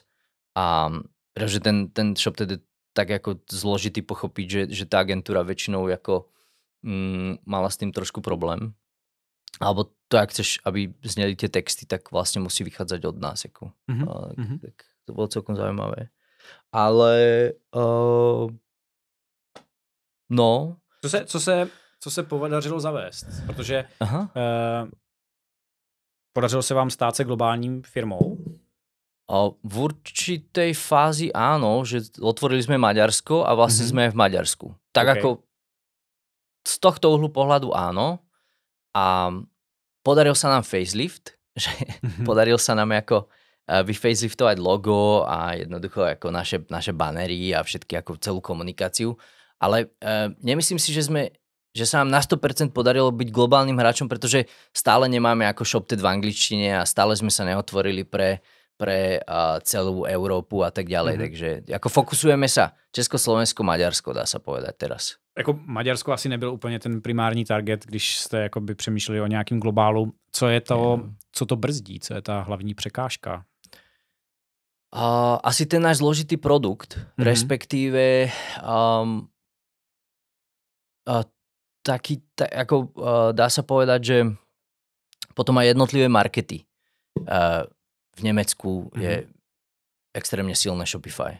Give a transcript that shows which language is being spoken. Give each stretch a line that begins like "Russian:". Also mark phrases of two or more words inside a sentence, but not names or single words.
Slovak: A pretože ten shop teda tak ako zložitý pochopiť, že tá agentúra väčšinou ako mala s tým trošku problém. Alebo to, ak chceš, aby zneli tie texty, tak vlastne musí vychádzať od nás. Ako. Tak to bolo celkom zaujímavé. Ale no.
Czech: Co se podařilo zavést? Protože podařilo se vám stát se globálním firmou?
Slovak: V určitej fázi áno, že otvorili sme Maďarsko a vlastne sme v Maďarsku. Tak ako z tohto uhlu pohľadu áno. A podaril sa nám facelift, že podaril sa nám ako vyfaceliftovať logo a jednoducho ako naše banery a všetky ako celú komunikáciu. Ale nemyslím si, že sa nám na 100% podarilo byť globálnym hráčom, pretože stále nemáme ako ShopTet v angličtine a stále sme sa neotvorili pre celú Európu a tak ďalej. Takže ako fokusujeme sa Československo, Maďarsko, dá sa povedať teraz.
Czech: Jako Maďarsko asi nebyl úplně ten primární target, když jste jakoby přemýšleli o nějakým globálu. Co je to, co to brzdí? Co je ta hlavní překážka?
Slovak: Asi ten náš zložitý produkt, respektíve dá sa povedať, že potom aj jednotlivé markety. V Nemecku je extrémne silné Shopify.